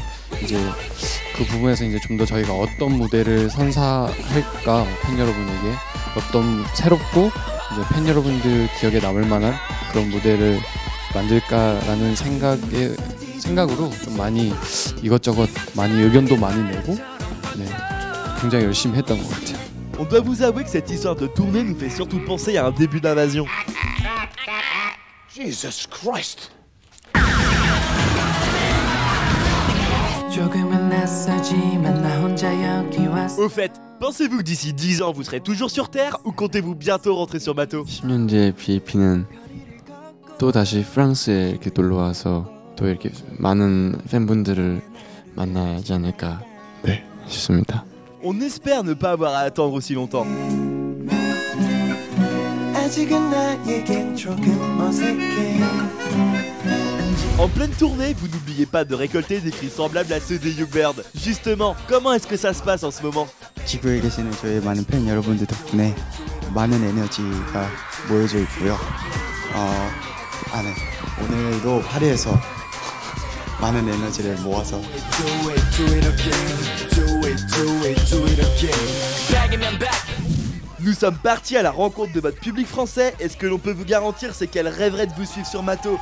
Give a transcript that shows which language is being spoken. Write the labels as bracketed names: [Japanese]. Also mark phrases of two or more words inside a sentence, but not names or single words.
[Korean] 이제 그 부분에서 이제 좀 더 저희가 어떤 무대를 선사할까 팬 여러분에게 어떤 새롭고 이제 팬 여러분들 기억에 남을 만한 그런 무대를 만들까라는 생각으로 좀 많이 이것저것 많이 의견도 많이 내고 네, 굉장히 열심히 했던 것 같아요. [French] On doit vous avouer que cette histoire de tournée nous fait surtout penser à un début d'invasion. Jesus Christ. Au fait, pensez-vous que d'ici 10 ans vous serez toujours sur Terre ou comptez-vous bientôt rentrer sur bateau? [Korean] 10년 뒤에 BAP는 또 다시 프랑스에 이렇게 놀러 와서 또 이렇게 많은 팬분들을 만나지 않을까 싶습니다. [French] On espère ne pas avoir à attendre aussi longtemps. En pleine tournée, vous n'oubliez pas de récolter des cris semblables à ceux des Jukebird. Justement, comment est-ce que ça se passe en ce moment? [Korean] 지구에 계시는 저희 많은 팬 여러분들 덕분에 많은 에너지가 모여져 있고요. 오늘도 파리에서 많은 에너지를 모아서 [French] Nous sommes partis à la rencontre de votre public français et ce que l'on peut vous garantir c'est qu'elle rêverait de vous suivre sur Mato.